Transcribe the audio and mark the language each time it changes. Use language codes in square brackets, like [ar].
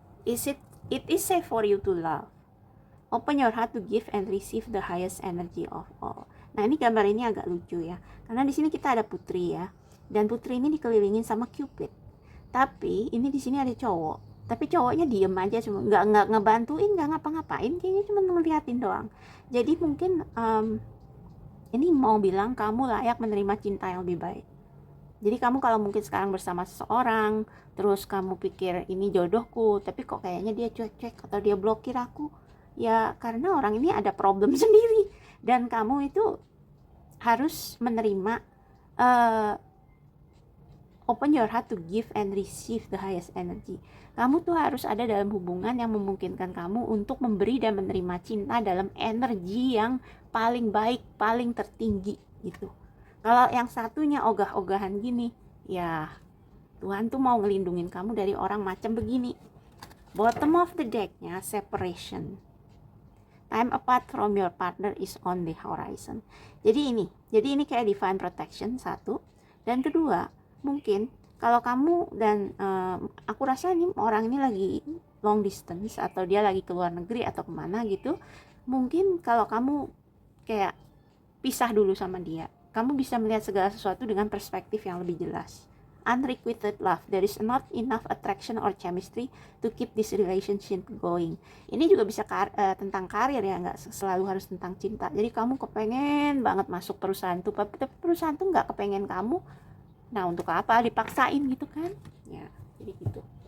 [en] It is safe for you to love. Open your heart to give and receive the highest energy of all. [id] Nah, ini gambar ini agak lucu ya. Karena di sini kita ada putri ya. Dan putri ini dikelilingin sama Cupid. Tapi ini di sini ada cowok. Tapi cowoknya diem aja, cuma nggak ngebantuin, nggak ngapa-ngapain, kayaknya cuma ngeliatin doang. Jadi mungkin ini mau bilang kamu layak menerima cinta yang lebih baik. Jadi kamu kalau mungkin sekarang bersama seseorang, terus kamu pikir ini jodohku, tapi kok kayaknya dia cuek-cuek atau dia blokir aku, ya karena orang ini ada problem sendiri. Dan kamu itu harus menerima, [en] open your heart to give and receive the highest energy. [id] Kamu tuh harus ada dalam hubungan yang memungkinkan kamu untuk memberi dan menerima cinta dalam energi yang paling baik, paling tertinggi gitu. Kalau yang satunya ogah-ogahan gini, ya Tuhan tuh mau ngelindungin kamu dari orang macam begini. [en] Bottom of the deck-nya separation. Time apart from your partner is on the horizon. [id] Jadi ini kayak divine protection, satu. Dan kedua, mungkin kalau kamu dan aku rasa ini orang ini lagi long distance atau dia lagi keluar negeri atau kemana gitu. Mungkin kalau kamu kayak pisah dulu sama dia, kamu bisa melihat segala sesuatu dengan perspektif yang lebih jelas. [en] Unrequited love, there is not enough attraction or chemistry to keep this relationship going. [id] Ini juga bisa tentang karir ya, nggak selalu harus tentang cinta. Jadi kamu kepengen banget masuk perusahaan tuh, tapi perusahaan tuh nggak kepengen kamu. Nah, untuk apa dipaksain gitu kan? Ya, jadi gitu.